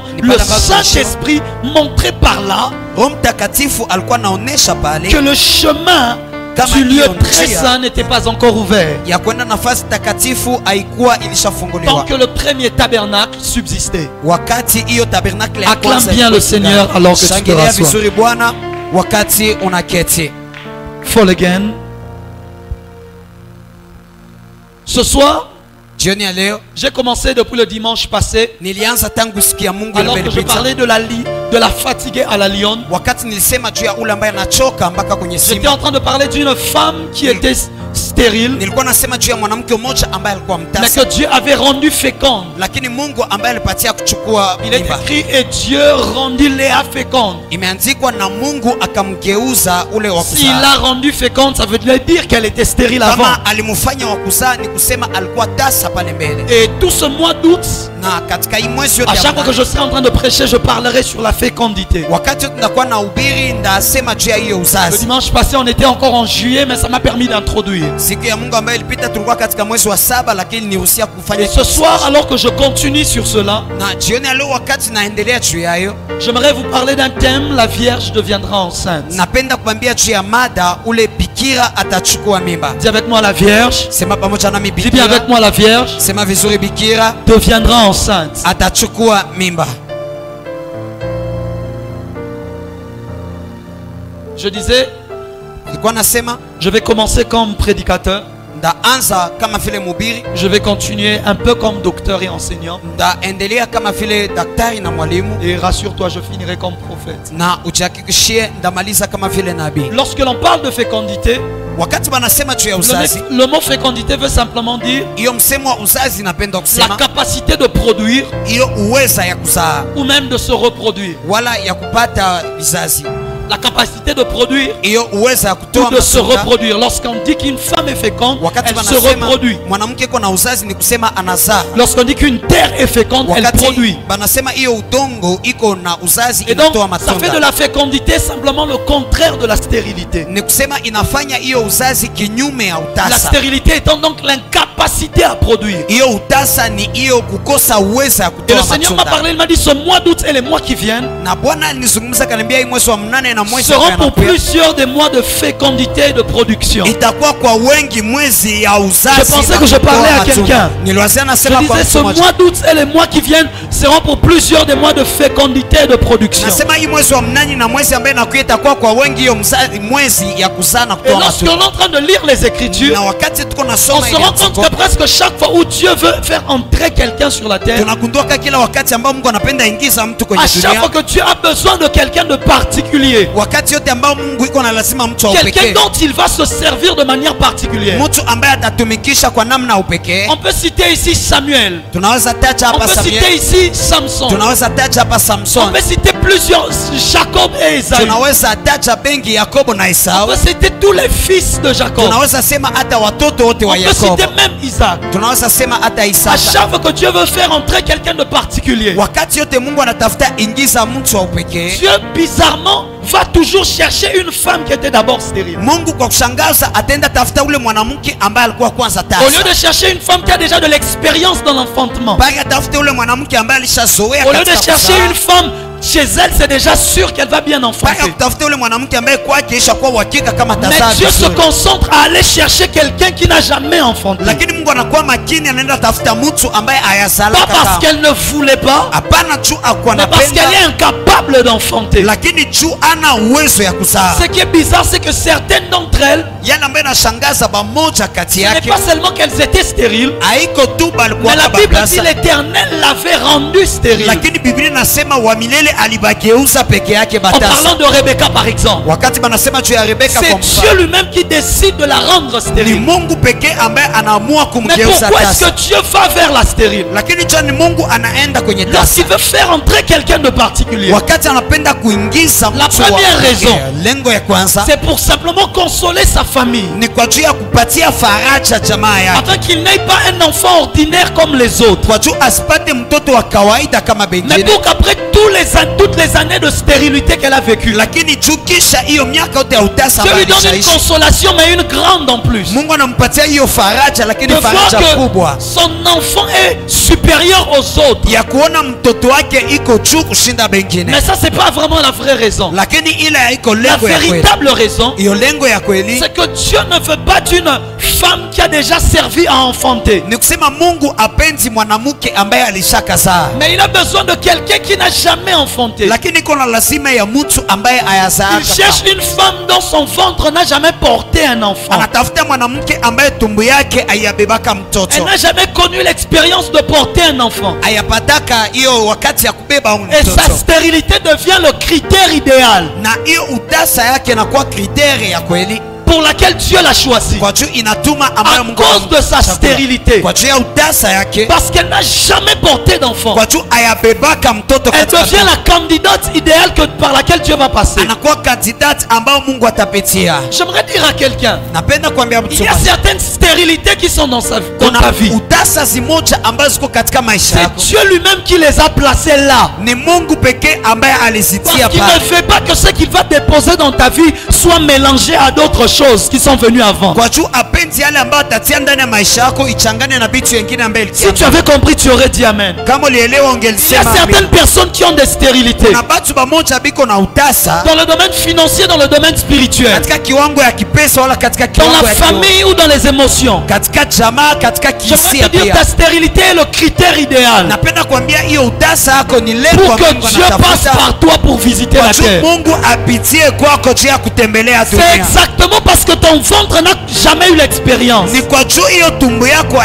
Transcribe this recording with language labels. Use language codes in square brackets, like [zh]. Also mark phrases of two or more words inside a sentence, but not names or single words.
[fr] Le Saint-Esprit montrait par là que le chemin du lieu très saint n'était pas encore ouvert tant que le premier tabernacle subsistait. Acclame bien le Seigneur alors que tu te rassois. [en] Fall again. [fr] Ce soir, j'ai commencé depuis le dimanche passé, alors que je parlais de la fatiguée à la lionne. J'étais en train de parler d'une femme qui était stérile, [sw] nilikuwa nasema juu ya mwanamke mmoja ambaye alikuwa [fr] mais [sw] mtasa, [fr] que Dieu avait rendu féconde. [sw] lakini Mungu ambaye alipatia kuchukua [fr] Il est [sw] mimba. [fr] écrit et Dieu rendit Léa féconde. [sw] Imeandikwa na Mungu akamgeuza ule wa [fr] S'il [sw] kuzaa. [fr] l'a rendue féconde, ça veut dire qu'elle était stérile avant. [sw] Kama alimfanya wa kuzaa ni kusema alikuwa tasa pale mbele. [fr] Et tout ce mois d'août, [sw] Na katika hii mwezi [fr] à [sw] yote [fr] chaque fois que je serai en train de prêcher, je parlerai sur la fécondité. [sw] wakati tunakuwa na ubiri ndasema juu ya hiyo [fr] Le [sw] uzazi. [fr] dimanche passé, on était encore en juillet, mais ça m'a permis d'introduire. [sw] Siku ya Mungu ambayo ilipita tulikuwa katika mwezi wa 7, lakini nihusia kufanya [fr] Et ce soir, alors que je continue sur cela, [sw] na jioni ya leo wakati naendelea juu yayo, [fr] j'aimerais vous parler d'un thème: la Vierge deviendra enceinte. [sw] napenda kuambia juu ya mada ule bikira atachukua mimba. [fr] Dis avec moi, la Vierge. [sw] Sema pamoja nami, [fr] Dis bien avec [sw] bikira. [fr] moi, la Vierge [sw] Sema vizuri, bikira [fr] deviendra enceinte. [sw] atachukua mimba. [fr] Je disais, [sw] Nilikuwa nasema [fr] je vais commencer comme prédicateur. [sw] ndaanza kama vile mubiri, [fr] Je vais continuer un peu comme docteur et enseignant. [sw] ndaendelea kama vile daktari na mwalimu, [fr] Et rassure-toi, je finirai comme prophète. [sw] na ujihakikishie ndamaliza kama vile nabii. [fr] Lorsque l'on parle de fécondité, [sw] Wakati banasema juu ya uzazi, [fr] le mot fécondité veut simplement dire [sw] hiyo msemo wa uzazi napenda [fr] la [sw] kusema [fr] capacité de produire [sw] hiyo uweza ya kuzaa [fr] ou même de se reproduire. [sw] wala ya kupata vizazi, [fr] La capacité de produire [sw] hiyo uweza ya [fr] ou [sw] kutoa [fr] de se [sw] matunda. [fr] reproduire. Lorsqu'on dit qu'une femme est féconde, [sw] Wakati [fr] elle se [sw] banasema [fr] reproduit. [sw] mwanamke iko na uzazi ni kusema anazaa. [fr] Lorsqu'on dit qu'une terre est féconde, elle [sw] Wakati [fr] produit. [sw] banasema hiyo udongo iko na uzazi [fr] Et donc, [sw] inatoa [fr] ça fait de [sw] matunda, [fr] la fécondité simplement le contraire de la stérilité. [sw] ni kusema inafanya hiyo uzazi kinyume ya [fr] La [sw] utasa. [fr] stérilité étant donc l'incapacité à produire. [sw] Hiyo utasa ni hiyo kukosa uweza ya [fr] Et le [sw] kutoa [fr] Seigneur m'a [sw] matunda. [fr] parlé, il m'a dit ce mois d'août et les mois qui viennent [sw] Na Bwana alinizungumza kaniambia hii mwezi wa 8 na mwezi [fr] seront [sw] wa [fr] pour [sw] 9 [fr] plusieurs des mois de fécondité et de production. [sw] itakuwa kwa wengi mwezi ya uzazi. [fr] Je pensais [sw] na [fr] que je [sw] kutoa [fr] parlais à [sw] matunda. [fr] quelqu'un. [sw] Niliwazia [fr] Je [sw] nasema kwa [fr] disais ce [sw] mtu mmoja. [fr] mois d'août et les mois qui viennent seront pour plusieurs des mois de fécondité et de production. [sw] Nasema hii mwezi wa 8 na mwezi ambaye nakuja itakuwa kwa wengi hiyo mwezi ya kuzaa na [fr] Et [sw] kutoa [fr] lorsqu'on est [sw] matunda. [fr] en train de lire les Écritures, [sw] Na wakati tuko [fr] on [sw] nasoma [fr] se [sw] ile [fr] rend compte [sw] andiko, [fr] que presque chaque fois où Dieu veut faire entrer quelqu'un sur la terre, [sw] tunagunduka kila wakati ambao Mungu anapenda ingiza mtu kwenye [fr] à chaque [sw] dunia, [fr] fois que Dieu a besoin de quelqu'un de particulier, [sw] wakati yote ambao Mungu iko na lazima mtu wa [fr] quelqu'un [sw] upekee, [fr] dont il va se servir de manière particulière. [sw] mtu ambaye atatumikisha kwa namna ya upekee. [fr] On peut citer ici Samuel, [sw] Tunaweza taja [fr] on [sw] hapa [fr] peut citer [sw] Samuel, [fr] ici Samson, [sw] tunaweza taja hapa [fr] on [sw] Samson, [fr] peut citer plusieurs, Jacob et Esaü, [sw] tunaweza taja bengi Yakobo na [fr] on [sw] Esau, [fr] peut citer tous les fils de Jacob, [sw] tunaweza sema hata watoto wote [fr] on [sw] wa [fr] peut [sw] Yakobo, [fr] citer même Isaac. [sw] tunaweza sema hata [fr] À [sw] Isaka. [fr] chaque fois que Dieu veut faire entrer quelqu'un de particulier, [sw] Wakati yote Mungu anatafuta ingiza mtu wa upekee, [fr] Dieu bizarrement va toujours chercher une femme qui était d'abord stérile. [sw] Mungu kwa kushangaza ataenda tafuta ule mwanamke ambaye alikuwa kwanza [fr] Au lieu [sw] tasa, [fr] de chercher une femme qui a déjà de l'expérience dans l'enfantement, [sw] bali atafute ule mwanamke ambaye alishazoea [fr] au lieu de [sw] katika [fr] chercher [sw] kuzaa. [fr] une femme chez elle, c'est déjà sûr qu'elle va bien [sw] Bali [fr] enfanter. [sw] akutafuta ule mwanamke ambaye kwake ishakuwa uhakika kama [fr] Mais [sw] tazaa [fr] Dieu se [sw] vizuri. [fr] concentre à aller chercher quelqu'un qui n'a jamais enfanté. [sw] Lakini Mungu anakuwa makini, anaenda tafuta mtu ambaye ayazala [fr] Pas parce qu'elle ne voulait pas, [sw] hapana juu akuwa [fr] mais parce qu'elle est [sw] anapenda, [fr] incapable d'enfanter. [sw] lakini juu ana uwezo ya kuzaa. [fr] Ce qui est bizarre, c'est que certaines d'entre elles, [sw] Yale ambayo inashangaza bamoja kati [fr] ce n'est [sw] yake [fr] pas seulement qu'elles étaient stériles, [sw] haiko tu balikuwa [fr] mais la Bible dit [sw] kabablasa, [fr] l'Éternel l'avait rendue stérile. [sw] lakini Biblia inasema wa milele alibageuza peke yake [fr] En [sw] batasa. [fr] parlant de Rebecca par exemple, [sw] Wakati banasema juu ya Rebeka [fr] c'est [sw] kwa [fr] Dieu [sw] mfano, [fr] lui-même qui décide de la rendre [sw] ni [fr] stérile. [sw] Mungu pekee ambaye anaamua [fr] Mais [sw] kumgeuza [fr] pourquoi est-ce [sw] tasa, [fr] que Dieu va vers la stérile? [sw] lakini jua ni Mungu anaenda kwenye tasa [fr] Lorsqu'il veut faire entrer quelqu'un de particulier, [sw] wakati anapenda kuingiza [fr] La [sw] mtu wa [fr] première [sw] pekee. [fr] raison, [sw] Lengo ya kwanza [fr] c'est pour simplement consoler sa famille, [sw] ni kwa juu ya kupatia faraja jamaa yake, [fr] afin qu'il n'ait pas un enfant ordinaire comme les autres, [sw] kwa juu asipate mtoto wa kawaida kama [fr] mais [sw] bengine, [fr] pour qu'après toutes les années de stérilité qu'elle a vécues, [sw] lakini juu kisha hiyo miaka yote ya utasa [fr] Dieu [sw] ambayo [fr] lui donne une [sw] alishaishi, [fr] consolation, mais une grande en plus. [sw] Mungu anampatia hiyo faraja, [fr] De [sw] lakini [fr] voir [sw] faraja kubwa [fr] que son enfant est supérieur aux autres. [sw] ya kuona mtoto wake iko juu kushinda bengine, [fr] Mais ça, c'est pas vraiment la vraie raison. [sw] lakini ile haiko [fr] La [sw] lengo ya kweli. [fr] véritable raison, [sw] Hiyo lengo ya kweli [fr] c'est que Dieu ne veut pas d'une femme qui a déjà servi à enfanter, [sw] ni kusema Mungu apenzi mwanamke ambaye alishakazaa, [fr] mais il a besoin de quelqu'un qui n'a jamais enfanté. [sw] lakini iko na lazima ya mtu ambaye ayazaa. [fr] Il cherche une femme dont son ventre n'a jamais porté un enfant. [sw] Anatafuta mwanamke ambaye tumbu yake ayabebaka [fr] Elle [sw] mtoto, [fr] n'a jamais connu l'expérience de porter un enfant. [sw] ayapataka hiyo wakati ya kubeba huyu [fr] Et sa [sw] mtoto, [fr] stérilité devient le critère idéal. [sw] na hiyo utasa yake inakuwa kritere ya kweli. [fr] pour laquelle Dieu l'a choisi. [sw] kwa juu inatuma ambayo [fr] À [sw] Mungu [fr] cause de sa [sw] anamchagua. [fr] stérilité. [sw] Kwa juu ya utasa yake, [fr] Parce qu'elle n'a jamais porté d'enfant. [sw] kwa juu ayabebaka mtoto [fr] Elle [sw] katika [fr] devient la candidate idéale par laquelle Dieu va passer. [sw] anakuwa kandidati ambao Mungu atapitia. [fr] J'aimerais dire à quelqu'un, [sw] Napenda kuambia mtu [fr] il y a [sw] mmoja, [fr] certaines stérilités qui sont dans ta [sw] kuna [fr] vie. [sw] utasa zimoja ambazo ziko katika maisha [fr] C'est [sw] yako. [fr] Dieu lui-même qui les a placées là. [sw] Ni Mungu pekee ambaye alizitia [fr] Parce qu'il [sw] pale. [fr] ne fait pas que ce qu'il va déposer dans ta vie soit mélangé à d'autres choses qui sont venues avant. [sw] Kwa juu apendi yale ambayo atatia ndani ya maisha yako ichangane na vitu vingine ambaye [fr] Si tu avais compris, tu aurais dit Amen. [sw] kama ulielewa [fr] Il y a [sw] ungelisema [fr] certaines [sw] amen. [fr] personnes qui ont des stérilités [sw] Na batu bamoja biko na utasa [fr] dans le domaine financier, dans le domaine spirituel, [sw] katika kiwango ya kipesa wala katika [fr] dans [sw] kiwango [fr] la [sw] ya kiroho, [fr] famille ou dans les émotions. [sw] katika jamaa, katika [fr] J'aimerais [sw] kisia [fr] te dire, [sw] pia. [fr] ta stérilité est le critère idéal [sw] Napenda kuambia hiyo utasa yako ni lengo [fr] pour [sw] ambalo [fr] que [sw] Mungu [fr] Dieu passe [sw] anatafuta. [fr] par toi pour visiter [sw] Kwa [fr] la [sw] juu [fr] terre. [sw] Mungu apitie kwako juu ya kutembelea [fr] C'est [sw] dunia. [fr] exactement parce que ton ventre n'a jamais eu l'expérience. [sw] Ni kwa juu hiyo tumbo yako [fr] C'est